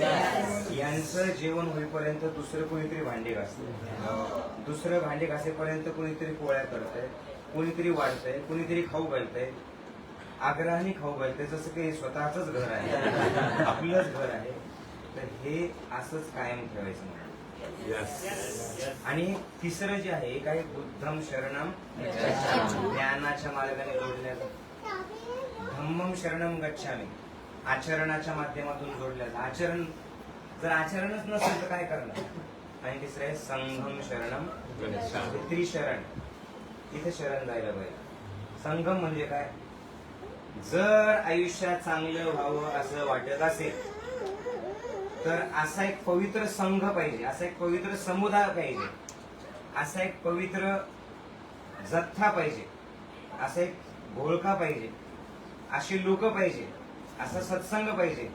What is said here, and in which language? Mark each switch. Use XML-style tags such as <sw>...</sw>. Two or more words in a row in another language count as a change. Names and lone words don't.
<mr>यांचं जेवण होईपर्यंत दुसरं कोणीतरी भांडे घासतंय, दुसरं भांडे घासेपर्यंत कोणीतरी पोळ्या करतंय, कोणीतरी वाढतंय, कोणीतरी खाऊ घालतंय, आग्रहाने खाऊ घालतंय, जसं काही स्वतःच घर आहे, आपलंच घर आहे. तर हे असंच कायम ठेवायचं म्हणून. आणि तिसरं जे आहे काय,</mr> <pi>बुद्धम शरणम</pi> <mr>ज्ञानाच्या मार्गाने जोडण्याचं,</mr> <pi>धम्मम शरणम गच्छामी</pi> <mr>आचरणाच्या माध्यमातून जोडल्याचं. आचरण जर आचरणच नसेल तर काय करणार. आणि तिसरं आहे</mr> <pi>संघम शरणम,</pi> <mr>त्रिशरण. इथे शरण जायला पाहिजे. संघम म्हणजे काय, जर आयुष्यात चांगलं व्हावं असं वाटत असेल तर असा एक पवित्र संघ पाहिजे, असा एक पवित्र समुदाय पाहिजे, असा एक पवित्र जथ्था पाहिजे, असा एक घोळका पाहिजे, अशी लोक पाहिजे, असा सत्संग पाहिजे.</mr>